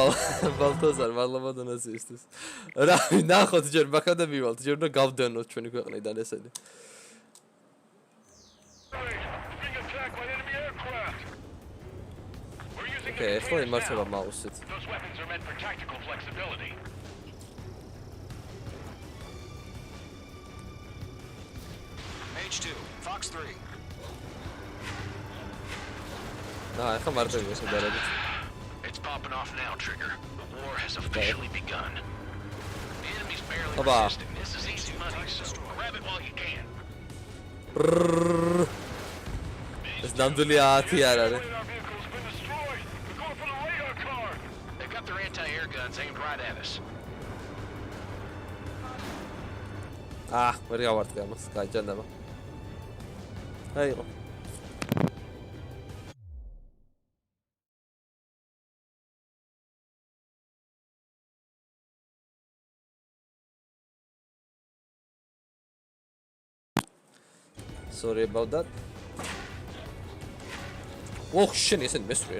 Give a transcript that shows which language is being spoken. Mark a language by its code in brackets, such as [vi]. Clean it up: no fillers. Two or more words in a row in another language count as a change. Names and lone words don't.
[ka] ბალტაზარ, მადლობა დონაციისთვის. რა, ნახოთ ჯერ მაგა და მივალთ, ჯერ უნდა გავდენოთ ჩვენი ქვეყნიდან ესენი. Okay, ახლა იმართება mouse-ით. [en] Those weapons are meant for tactical flexibility. H2, Fox 3. [ka] ახლა მარტივია შედარებით. [en] It's popping off now, Trigger. The war has officially begun. The enemy's barely Oba. resisting. This is easy money, so grab it while you can. Brrrrr. [ka] ეს ნამდვილი 10 არ არის. [en] They've got their anti-air guns aimed right at us. [ka] ვერ გავარტყე ამას, გაიჯანდება. აიღო. [en] Sorry about that. Oh shit, isn't mystery.